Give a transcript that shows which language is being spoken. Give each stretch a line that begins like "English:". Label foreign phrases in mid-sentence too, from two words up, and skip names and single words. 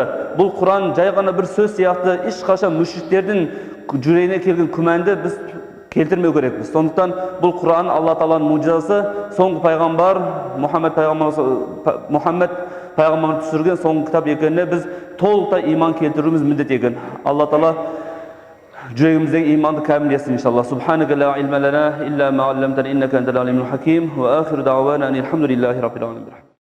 Kazakh: Бұл Құран жай ғана бір сөз сияқты ешқашан мüşrikтердің жүрегіне келген күмәнді біз келтірмеу керекпіз. Сондықтан бұл Құран Алла Тааланың мұжизасы, соңғы пайғамбар Мұхаммед пайғамбар түсірген соңғы кітап екеніне біз толықтай иман келтіруіміз міндет екен. Алла Таала жүрегіміздегі иманды кәміл етсін иншаллах.
Arabic: سبحانك لا علم لنا إلا ما علمتنا إنك أنت العليم الحكيم وآخر دعوانا أن الحمد لله رب العالمين.